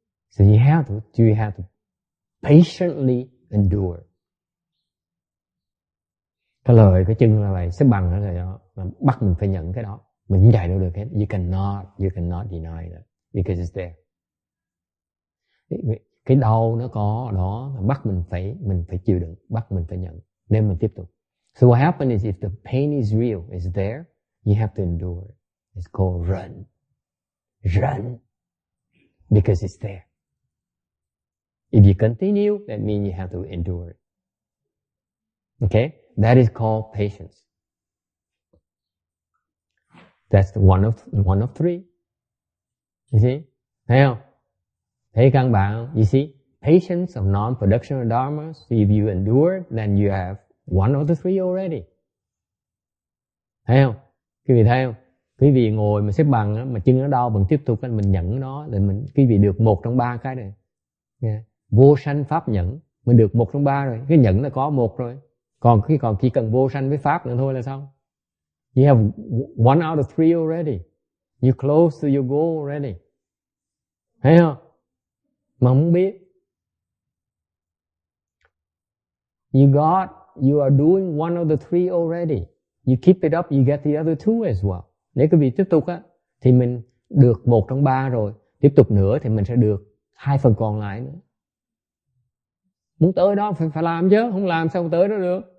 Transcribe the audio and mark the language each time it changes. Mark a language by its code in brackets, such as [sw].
[en] So you have to patiently endure. [vi] Cái lời cái chân là vậy, xếp bằng đó là đó, mà bắt mình phải nhận cái đó. Mình không chạy đâu được hết. [en] You cannot deny that because it's there. [vi] Cái đau nó có ở đó, mà bắt mình phải chịu đựng, bắt mình phải nhận, nên mình tiếp tục. [en] So what happens is if the pain is real, it's there, you have to endure it. It's called run. Run. Because it's there. If you continue, that means you have to endure it. Okay? That is called patience. That's one of three. You see? [vi] Thấy không? Thấy căn bản, [en] you see? Patience of non-production of dharma. So if you endure, then you have one of the three already. [vi] Thấy không? Quý vị thấy không? Quý vị ngồi mà xếp bằng mà chân nó đau vẫn tiếp tục, mình nhận nó, là quý vị được 1 trong 3 cái này. Yeah. Vô sanh pháp nhẫn, mình được 1 trong 3 rồi. Cái nhẫn là có 1 rồi. Còn chỉ cần vô sanh với pháp nữa thôi là xong. [en] You have 1 out of 3 already. You close to your goal already. [vi] Thấy không? Mà không biết. [en] You are doing 1 of the 3 already. You keep it up, you get the other 2 as well. [vi] Nếu quý vị tiếp tục á, thì mình được 1 trong 3 rồi. Tiếp tục nữa thì mình sẽ được 2 phần còn lại nữa. Muốn tới đó phải làm chứ, không làm sao tới đó được.